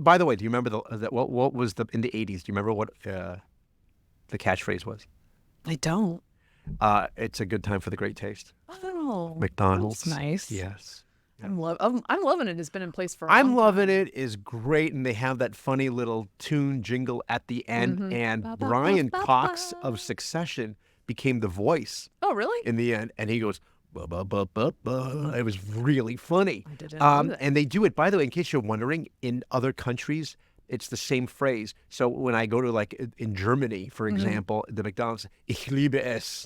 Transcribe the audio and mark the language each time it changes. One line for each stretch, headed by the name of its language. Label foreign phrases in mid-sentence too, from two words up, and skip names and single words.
English: By the way, do you remember what was in the 80s? Do you remember what the catchphrase was? I don't. It's a good time for the great taste. Oh, McDonald's. that's nice. Yes. I'm loving it. It's been in place for. I'm loving it. Is great, and they have that funny little tune jingle at the end. And Ba, ba, Brian ba, ba, Cox ba. of Succession became the voice Oh, really? in the end, and he goes. Ba, ba, ba, ba, ba. It was really funny. I didn't know that. And they do it, by the way, in case you're wondering, in other countries, it's the same phrase. So when I go to in Germany, for example, the McDonald's,
German: ich liebe es.